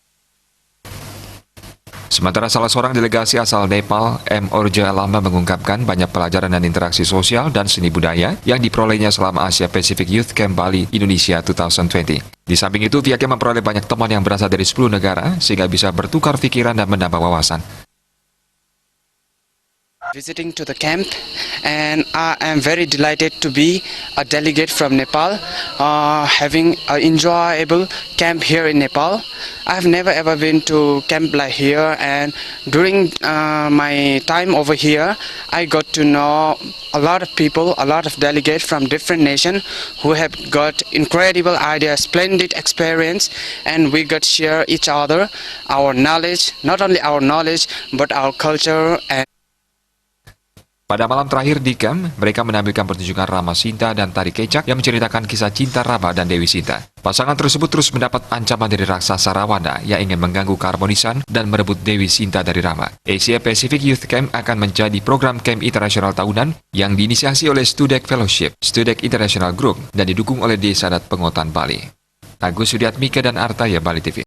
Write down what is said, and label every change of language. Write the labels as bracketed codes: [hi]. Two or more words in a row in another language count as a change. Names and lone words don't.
[id] Sementara salah seorang delegasi asal Nepal, M. Orja Lama, mengungkapkan banyak pelajaran dan interaksi sosial dan seni budaya yang diperolehnya selama Asia Pacific Youth Camp Bali Indonesia 2020. Di samping itu, pihaknya memperoleh banyak teman yang berasal dari 10 negara sehingga bisa bertukar pikiran dan menambah wawasan. [en] Visiting to the camp, and I am very delighted to be a delegate from Nepal, having an enjoyable camp here in Nepal. I have never ever been to camp like here, and during my time over here, I got to know a lot of people, a lot of delegates from different nations who have got incredible ideas, splendid experience, and we got share each other our knowledge, not only our knowledge but our culture. And [id] pada malam terakhir di camp, mereka menampilkan pertunjukan Rama Sinta dan Tari Kecak yang menceritakan kisah cinta Rama dan Dewi Sinta. Pasangan tersebut terus mendapat ancaman dari raksasa Ravana yang ingin mengganggu keharmonisan dan merebut Dewi Sinta dari Rama. Asia Pacific Youth Camp akan menjadi program camp internasional tahunan yang diinisiasi oleh Studek Fellowship, Studek International Group, dan didukung oleh Desa Adat Pengotan Bali. Agus Sudiatmika dan Artaya, Bali TV.